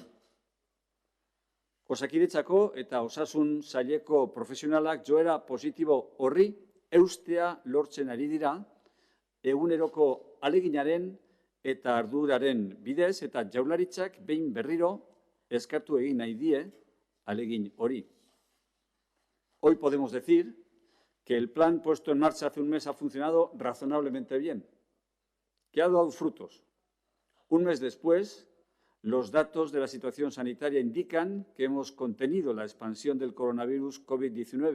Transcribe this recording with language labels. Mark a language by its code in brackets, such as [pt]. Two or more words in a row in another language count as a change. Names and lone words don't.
[eu] Osakidetzako eta osasun saileko profesionalak joera positibo horri eustea lortzen ari dira, eguneroko aleginaren eta arduraren bidez eta jaurlaritzak behin berriro eskertu egin nahi die alegin hori. [es] Hoy podemos decir que el plan puesto en marcha hace un mes ha funcionado razonablemente bien, que ha dado frutos. Un mes después, los datos de la situación sanitaria indican que hemos contenido la expansión del coronavirus COVID-19.